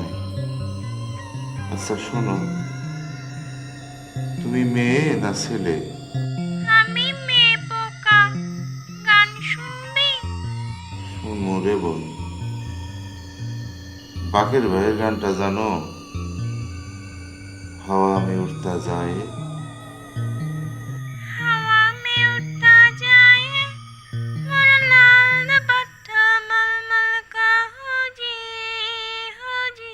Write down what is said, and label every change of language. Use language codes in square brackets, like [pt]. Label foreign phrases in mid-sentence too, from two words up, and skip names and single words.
[bn] আচ্ছা শোনো, তুমি মেয়ে না ছেলে? আমি মেয়ে পোকা, গান শুনবি? শুনবো রে বোন। বাকের ভাইয়ের গানটা জানো? [hi] हवा में उड़ता जाए। हवा में उड़ता जाए, मोरा लाल दुपट्टा मलमल का हो जी, हो जी।